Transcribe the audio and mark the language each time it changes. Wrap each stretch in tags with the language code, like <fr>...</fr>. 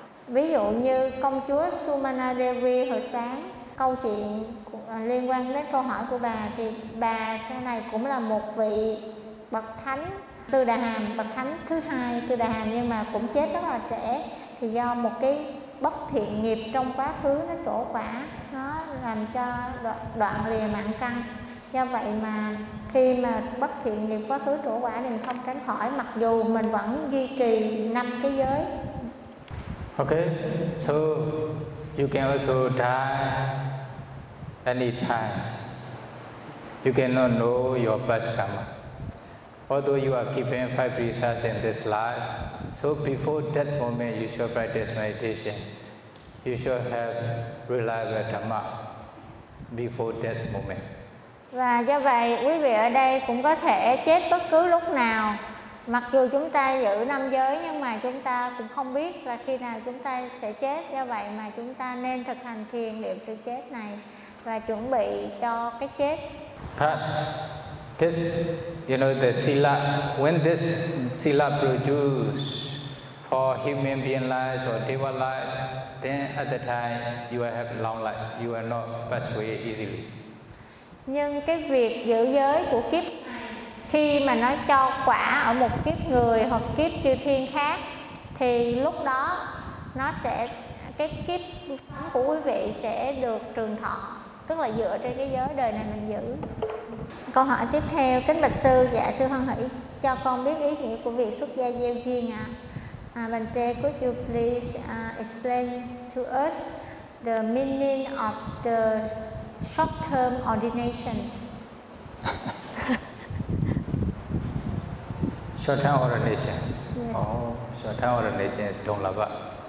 <vi>Ví dụ như công chúa Sumana Devi hồi sáng, câu chuyện liên quan đến câu hỏi của bà, thì bà sau này cũng là một vị bậc thánh Tư Đà Hàm, bậc thánh thứ hai Tư Đà Hàm, nhưng mà cũng chết rất là trẻ. Thì do một cái bất thiện nghiệp trong quá khứ nó trổ quả, nó làm cho đoạn lìa mạng căn. Do vậy mà khi mà bất thiện nghiệp quá khứ trổ quả thì mình không tránh khỏi, mặc dù mình vẫn duy trì năm cái giới.</vi> <en>Okay, so you can also die any times. You cannot know your past karma. Although you are keeping five precepts in this life, so before that moment you should practice meditation. You should have reliable dhamma before that moment.</en> <vi>Và do vậy, quý vị ở đây cũng có thể chết bất cứ lúc nào. Mặc dù chúng ta giữ năm giới nhưng mà chúng ta cũng không biết là khi nào chúng ta sẽ chết. Do vậy mà chúng ta nên thực hành thiền niệm sự chết này và chuẩn bị cho cái chết.</vi> <en>But this, you know, the sila, when this sila produce for human being lives or deva lives, then at the time you will have long life, you will not pass away easily.</en> <vi>Nhưng cái việc giữ giới của kiếp khi mà nó cho quả ở một kiếp người hoặc kiếp chư thiên khác thì lúc đó nó sẽ cái kiếp của quý vị sẽ được trường thọ, tức là dựa trên cái giới đời này mình giữ. Câu hỏi tiếp theo, kính bạch sư, dạ sư hân hỷ cho con biết ý nghĩa của việc xuất gia gieo duyên ạ.</vi> <en>Bante, could you please explain to us the meaning of the short-term ordination? Short-term ordination. Yes. Oh, short-term ordination is Donglaba.</en>